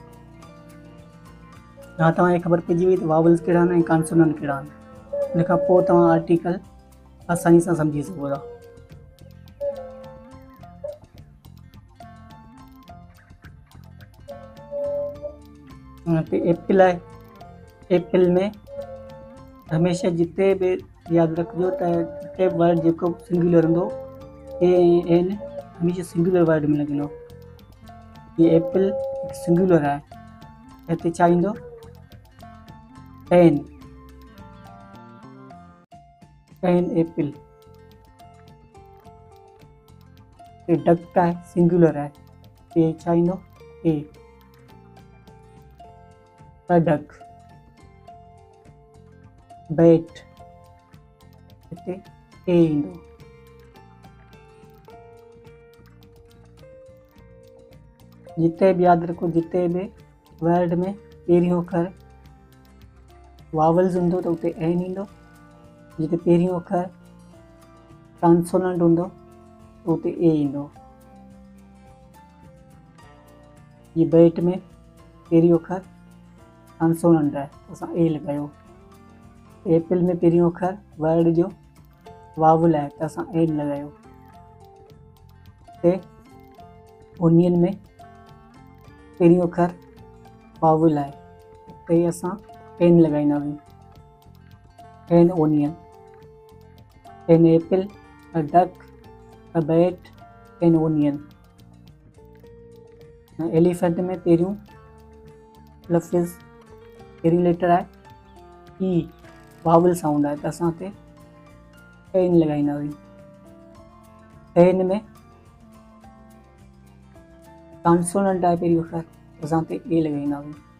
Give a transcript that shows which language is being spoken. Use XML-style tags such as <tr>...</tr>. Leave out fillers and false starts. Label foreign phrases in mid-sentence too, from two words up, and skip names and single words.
<sd>हाणे तव्हांखे ख़बर पइजी वई त वावल्स कहिड़ा आहिनि ऐं कॉन्सोनेंट कहिड़ा आहिनि। हिन खां पोइ तव्हां आर्टिकल आसानी सां सम्झी सघो था। एप्पल आहे, एप्पल में हमेशा जिते भी याद रखिजो त जिते वर्ड जेको सिंगुलर हूंदो</sd> <en>a an</en> <sd>हमेशा सिंगुलर वर्ड में लॻंदो। ये एप्पल हिकु सिंगुलर आहे, हिते छा ईंदो एन,</sd> <en>an apple.</en> <sd>ये डक आहे, सिंगुलर आहे, ये छा ईंदो ए, डक। बैट हिते ए ईंदो। जिते भी याद रखो, जिते भी वर्ड में पहिरियों अखर वावल्स हूंदो त उते एन ईंदो, जिते पहिरियों अखर कॉन्सोनेंट हूंदो त उते ए ईंदो। ये बैट में पहिरियों अखर कॉन्सोनेंट है तो असां ए लगायो। एप्पल में पहिरियों अखर वर्ड जो वावल है तो असां एन लगायो। ते ओनियन में पहिरियों अखर वावल है ते असां एन लगाईंदासीं,</sd> <en>an onion. an apple, a duck, a bat, an onion.</en> <sd>एलिफेंट में पहिरियों लफ़्ज़ पहिरीं लेटर आहे ई,</sd> <en>vowel sound</en> <sd>आहे त असां ते एन लॻाईंदासीं। एन में कॉन्सोनेंट आहे पहिरीं अखर, असां ते ए लॻाईंदासीं।</sd>